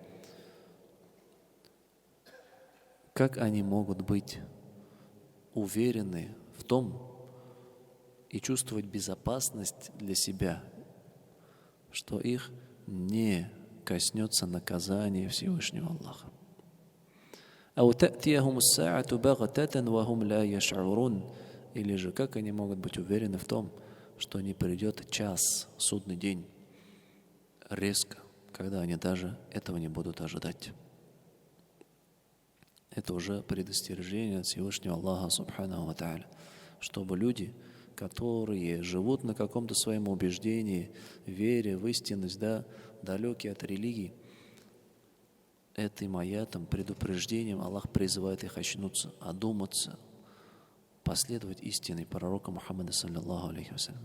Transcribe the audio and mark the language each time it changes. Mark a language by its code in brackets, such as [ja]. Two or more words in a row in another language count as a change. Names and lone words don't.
[ru] Как они могут быть уверены в том и чувствовать безопасность для себя, что их не коснется наказание Всевышнего Аллаха? [ar] «أو تأتيهم الساعة بغتة وهم لا يشعرون». [ru] Или же, как они могут быть уверены в том, что не придет час, судный день, резко, когда они даже этого не будут ожидать? Это уже предостережение от Всевышнего Аллаха [ar] سبحانه وتعالى, [ru] чтобы люди, которые живут на каком-то своем убеждении, вере в истинность, далекие от религии, этим аятом, предупреждением Аллах призывает их очнуться, одуматься, последовать истине пророка Мухаммада, [ar] صلى الله عليه وسلم.